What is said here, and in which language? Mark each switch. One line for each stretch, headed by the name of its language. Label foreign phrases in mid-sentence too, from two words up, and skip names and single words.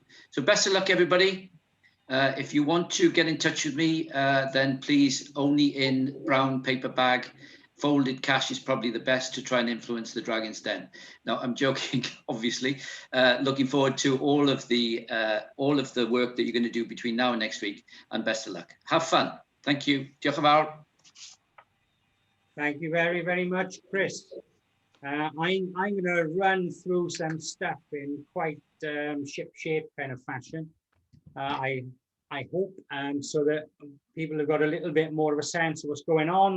English: So best of luck, everybody. If you want to get in touch with me, then please, only in brown paper bag. Folded cash is probably the best to try and influence the Dragon's Den. Now, I'm joking, obviously. Looking forward to all of the work that you're going to do between now and next week, and best of luck. Have fun. Thank you.
Welsh: Diolch yn fawr.
English: Thank you very, very much, Chris. I'm going to run through some stuff in quite ship-shape kind of fashion. I hope, so that people have got a little bit more of a sense of what's going on.